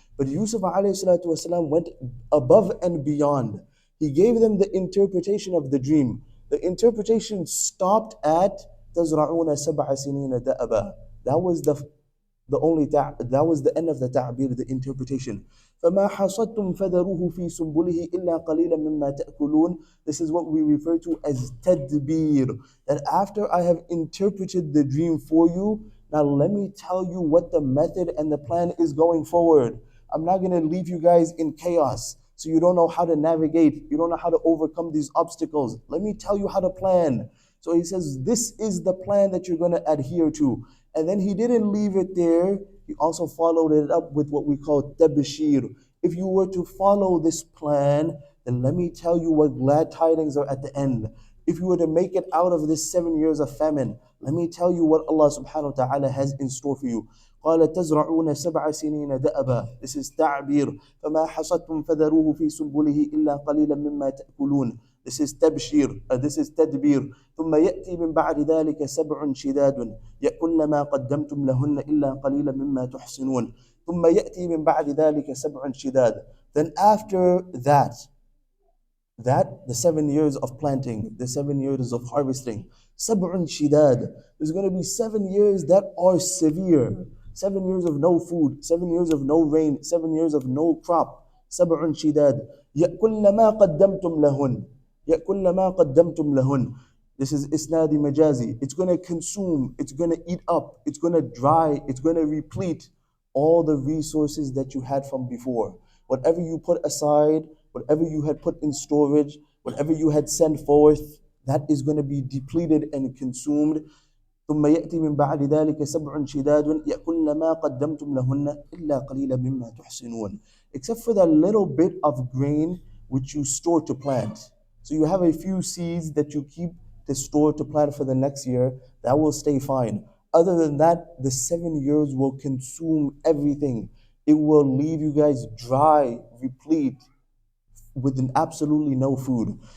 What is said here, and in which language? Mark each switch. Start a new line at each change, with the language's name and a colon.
English: But Yusuf alayhi salatu wasalam went above and beyond. He gave them the interpretation of the dream. The interpretation stopped at
Arabic: تزرعون سبع سنين دأبا.
English: That was that was the end of the ta'bir, the interpretation.
Arabic: فما حصدتم فذروه في سنبله إلا قليلا مما تأكلون.
English: This is what we refer to as tadbir. That after I have interpreted the dream for you, now let me tell you what the method and the plan is going forward. I'm not going to leave you guys in chaos. So you don't know how to navigate. You don't know how to overcome these obstacles. Let me tell you how to plan. So he says, this is the plan that you're going to adhere to. And then he didn't leave it there. He also followed it up with what we call tabshir. If you were to follow this plan, then let me tell you what glad tidings are at the end. If you were to make it out of this 7 years of famine, let me tell you what Allah subhanahu wa ta'ala has in store for you.
Arabic: قال تزرعون سبع سنين دأبا.
English: This is تعبير.
Arabic: فما حصدتم فذروه في سنبله إلا قليلا مما تأكلون.
English: This is تبشير. This is تدبير.
Arabic: ثم يأتي من بعد ذلك سبع شداد يأكلن ما قدمتم لهن إلا قليلا مما تحسنون. ثم يأتي من بعد ذلك سبع شداد.
English: Then after that the 7 years of planting, the 7 years of harvesting,
Arabic: sab'un shidad,
English: there's going to be 7 years that are severe. 7 years of no food, 7 years of no rain, 7 years of no crop.
Arabic: sab'un shidad يأكلن ما قدمتم لهن. يأكلن ما قدمتم لهن.
English: This is isnadi majazi. It's going to consume, it's going to eat up, it's going to dry, it's going to replete all the resources that you had from before. Whatever you put aside, whatever you had put in storage, whatever you had sent forth, that is going to be depleted and consumed.
Arabic: ثم يأتي من بعد ذلك سبع شداد يأكلن ما قدمتم لهن إلا قليلا مما تحصنون.
English: Except for that little bit of grain which you store to plant. So you have a few seeds that you keep to store to plant for the next year, that will stay fine. Other than that, the 7 years will consume everything. It will leave you guys dry, replete, with absolutely no food.